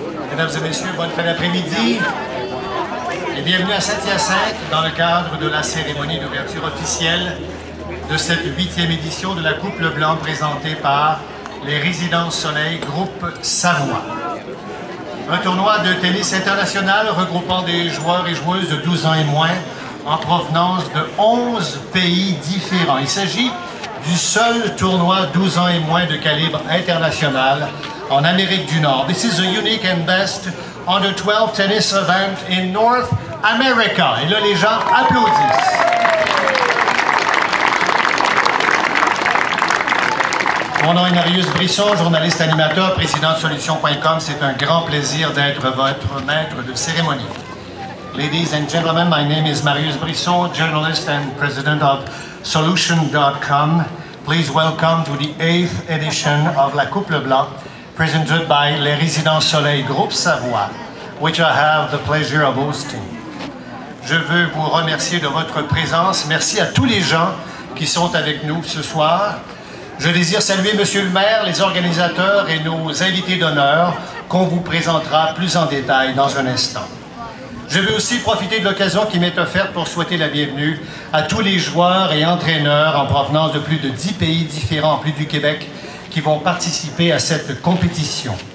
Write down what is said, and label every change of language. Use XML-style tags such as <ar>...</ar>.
<fr>Mesdames et messieurs, bonne fin d'après-midi et bienvenue à Saint-Hyacinthe dans le cadre de la cérémonie d'ouverture officielle de cette 8e édition de la Coupe Leblanc présentée par les Résidences Soleil Groupe Savoie. Un tournoi de tennis international regroupant des joueurs et joueuses de 12 ans et moins en provenance de 11 pays différents. Il s'agit du seul tournoi 12 ans et moins de calibre international en Amérique du Nord.</fr> <en>This is a unique and best under 12 tennis event in North America.</en> <fr>Et là, les gens applaudissent. Mon nom est Marius Brisson, journaliste animateur, président de Solutions.com. C'est un grand plaisir d'être votre maître de cérémonie.</fr> <en>Ladies and gentlemen, my name is Marius Brisson, journalist and president of Solution.com. Please welcome to the 8th edition of La Coupe Leblanc, presented by Les Résidences Soleil Groupe Savoie, which I have the pleasure of hosting.</en> <fr>Je veux vous remercier de votre présence. Merci à tous les gens qui sont avec nous ce soir. Je désire saluer Monsieur le maire, les organisateurs et nos invités d'honneur qu'on vous présentera plus en détail dans un instant. Je veux aussi profiter de l'occasion qui m'est offerte pour souhaiter la bienvenue à tous les joueurs et entraîneurs en provenance de plus de 10 pays différents en plus du Québec qui vont participer à cette compétition.</fr>